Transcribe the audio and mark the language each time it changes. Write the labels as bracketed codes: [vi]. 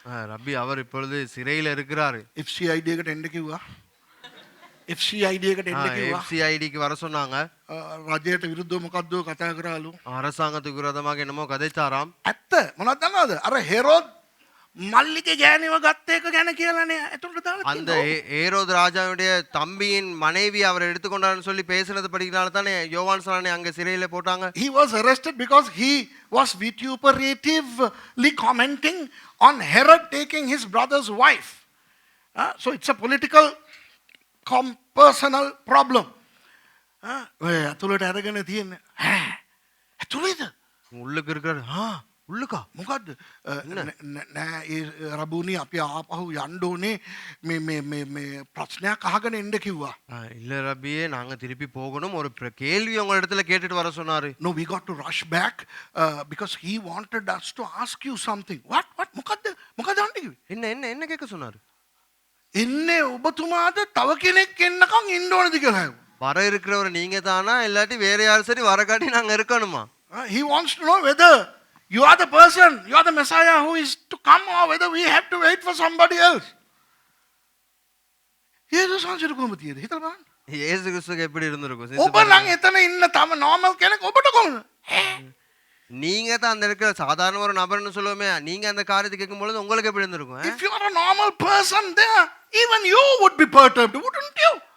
[ta] ரபி அவர் இப்பொழுது சிறையில் இருக்கிறார். [si] FCID එකට එන්න කිව්වා. FCID එකට එන්න කිව්වා. [ta] FCIDக்கு வர சொன்னாங்க. [si] රජයට විරුද්ධව මොකද්ද කතා කරාලු. [ta] அரசாங்கத்துக்கு விரோதமாக என்னமோ கதைச்சாராம். [si] ඇත්ත මොනවද දන්නවද? අර හෙරෝද් මල්ලිගේ ගෑණිව ගත්ත එක ගැන කියලානේ එතකොට දාලා [ta] அந்த [si] තියෙනවා. [ta] ஏரோது ராஜாவுடைய தம்பியின் மனைவி அவரை எடுத்துக்கொண்டான்னு சொல்லி பேசுனது படிக்கனால தானே யோவான் ஸ்நானனை அங்க சிறையில போட்டாங்க. [en] He was arrested because he was vituperatively commenting on Herod taking his brother's wife. So it's a political personal problem. [si] ඔය ඇතුළට අරගෙන තියෙන්නේ. ඇතුළේද? [ta] உள்ளுக்கு இருக்கிறாரு. உள்ளுக்கா? [si] මොකද්ද? නෑ ඒ රබුනි අපි ආපහු යන්න ඕනේ මේ ප්‍රශ්නයක් අහගෙන එන්න කිව්වා. [ta] இல்ல ரபியே, நாங்க திருப்பி போகணும், ஒரு கேள்வி உங்க இடத்துல கேட்டுட்டு வர சொன்னாரு. [en] No, we got to rush back because he wanted us to ask you something. What [si] මොකද්ද අන්නේ? [ta] என்ன என்ன என்ன கேட்க சொன்னாரு? [si] එන්නේ ඔබතුමාද තව කෙනෙක් එන්නකම් ඉන්න ඕනද කියලා. [ta] வர இருக்கிறவர் நீங்க தானா, இல்லாட்டி வேற யாரும் சரி வரக்காட்டி நாங்க இருக்கணுமா? [en] He wants to know whether you are the person, you are the Messiah who is to come or whether we have to wait for somebody else. [si] යේසුස් වහන්සේට කොහොමද තියෙන්නේ? හිතලා බලන්න. [ta] இயேசு கிறிஸ்துக்கு எப்படி இருந்திருக்கும்? [si] ඔබ නම් එතන ඉන්න තම normal කෙනෙක් ඔබට කොහොමද? [ta] நீங்க தான் அந்த இருக்கிற சாதாரண ஒரு நபர்னு சொல்லுவோமே, நீங்க அந்த காரியத்தை கேட்கும் பொழுது உங்களுக்கு எப்படி இருந்திருக்கும்? [en] If you are a normal person there, even you would be perturbed, wouldn't you?